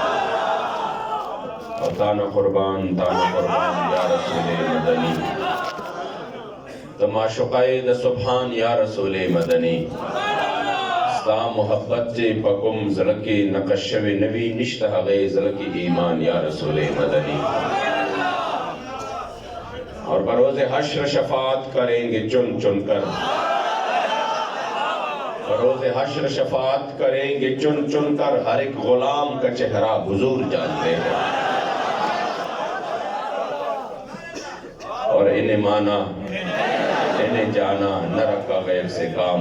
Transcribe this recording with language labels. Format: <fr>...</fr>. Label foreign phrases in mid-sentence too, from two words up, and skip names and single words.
<ps>او تانه قربان یا رسول مدني. ته معشوقه د سبحان یا رسول مدني. ستا محبت چې په کوم زړه کې نقش شوی نه وي نشته هغې زړه کې ایمان یا رسول مدني.</ps> <ur>اور بروز حشر شفاعت کریں گے چن چن کر. بروز حشر شفاعت کریں گے چن چن کر. ہر ایک غلام کا چہرہ حضور جانتے ہیں. اور انہیں مانا انہیں جانا نہ رکھا غیر سے کام.</ur>